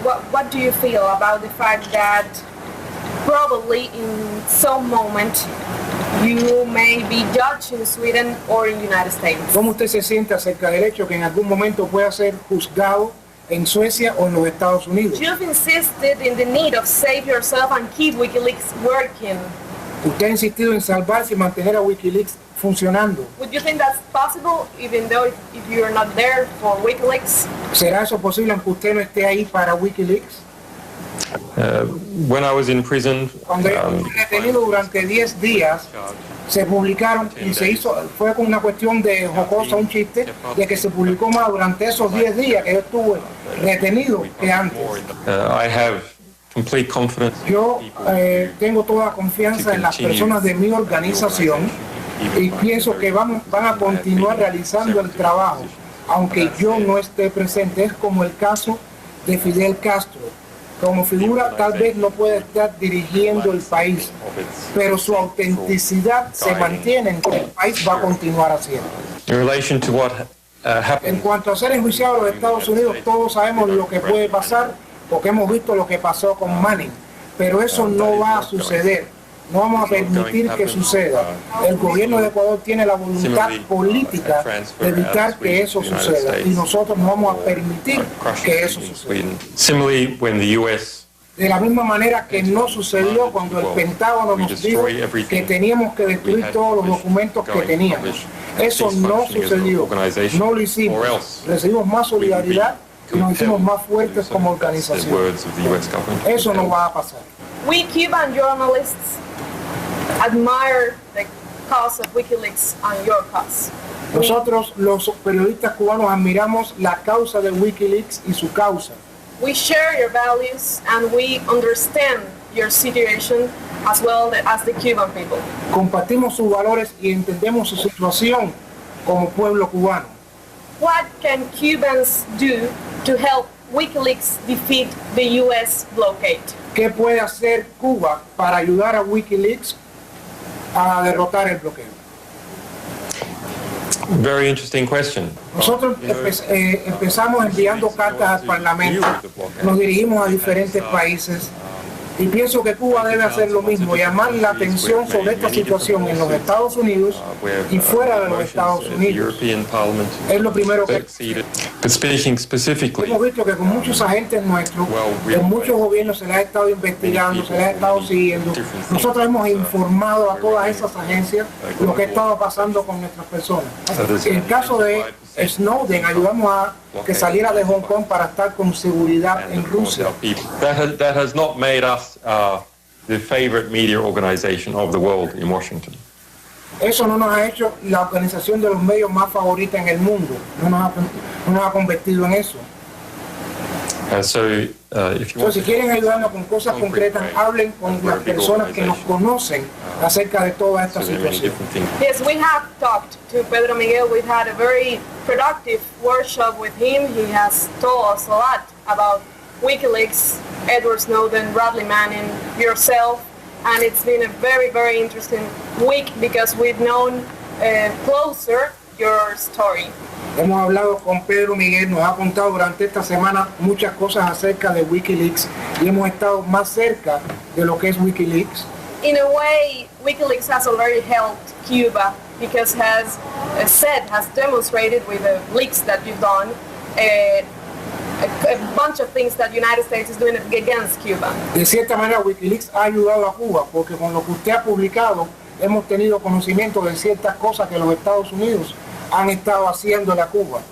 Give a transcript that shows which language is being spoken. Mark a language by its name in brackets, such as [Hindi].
[English] What do you feel about the fact that probably in some moment you may be judged in Sweden or in the United States? [Spanish] ¿Cómo usted se siente acerca del hecho que en algún momento pueda ser juzgado en Suecia o en los Estados Unidos? [English] You've insisted in the need of save yourself and keep WikiLeaks working. [Spanish] Usted ha insistido en salvarse y mantener a WikiLeaks funcionando. [English] Would you think that's possible, even though if you're not there for WikiLeaks? [Spanish] ¿Será eso posible aunque usted no esté ahí para WikiLeaks? [English] When I was in prison, [Spanish] cuando estuve detenido durante 10 días, se publicaron y se hizo, fue con una cuestión de jocosa, un chiste, de que se publicó más durante esos 10 días que yo estuve retenido que antes. [English] I have complete confidence. [Spanish] Yo tengo toda confianza en las personas de mi organización y pienso que van a continuar realizando el trabajo, aunque yo no esté presente. Es como el caso de Fidel Castro. Como figura tal vez no puede estar dirigiendo el país, pero su autenticidad se mantiene en que el país va a continuar haciendo. [English] In relation to what [Spanish] En cuanto a ser enjuiciados en los Estados Unidos, todos sabemos lo que puede pasar, porque hemos visto lo que pasó con Manning, pero eso no va a suceder. No vamos a permitir que suceda. El gobierno de Ecuador tiene la voluntad política de evitar que eso suceda y nosotros no vamos a permitir que eso suceda. [English] Similarly, when the US [Spanish] De la misma manera que no sucedió cuando el Pentágono nos dijo que teníamos que destruir todos los documentos que teníamos. Eso no sucedió. No lo hicimos. Recibimos más solidaridad y nos hicimos más fuertes como organización. Eso no va a pasar. [English] We Cuban journalists admire the cause of WikiLeaks and your cause. [Spanish] Nosotros, los periodistas cubanos, admiramos la causa de WikiLeaks y su causa. [English] We share your values and we understand your situation as well as the Cuban people. [Spanish] Compartimos sus valores y entendemos su situación como pueblo cubano. [English] What can Cubans do to help WikiLeaks defeat the U.S. blockade? [Spanish] ¿Qué puede hacer Cuba para ayudar a WikiLeaks a derrotar el bloqueo? [English] Very interesting question. [Spanish] Nosotros empezamos enviando cartas al Parlamento, nos dirigimos a diferentes países y pienso que Cuba debe hacer lo mismo, llamar la atención sobre esta situación en los Estados Unidos y fuera de los Estados Unidos. Es lo primero que [English] But speaking specifically, [Spanish] hemos visto que con muchos agentes nuestros, con muchos gobiernos se les ha estado investigando, se les ha estado siguiendo. Nosotros hemos informado a todas esas agencias lo que ha estado pasando con nuestras personas. En el caso de Snowden, ayudamos a que saliera de Hong Kong para estar con seguridad en Rusia. [English] that has not made us the favorite media organization of the world in Washington. [Spanish] Eso no nos ha hecho la organización de los medios más favorita en el mundo. No nos ha convertido en eso. [English] If you want [Spanish] Si quieren ayudarnos con cosas concretas, hablen con las personas que nos conocen acerca de toda esta situación. [English] Yes, we have talked to Pedro Miguel. We've had a very productive workshop with him. He has told us a lot about WikiLeaks, Edward Snowden, Bradley Manning, yourself, and it's been a very, very interesting week because we've known closer your story. [Spanish] Hemos hablado con Pedro Miguel, nos ha contado durante esta semana muchas cosas acerca de WikiLeaks y hemos estado más cerca de lo que es WikiLeaks. [English] In a way, WikiLeaks has already helped Cuba because has demonstrated with the leaks that you've done a bunch of things that the United States is doing against Cuba. [Spanish] De cierta manera, WikiLeaks ha ayudado a Cuba porque con lo que usted ha publicado hemos tenido conocimiento de ciertas cosas que los Estados Unidos han estado haciendo en Cuba.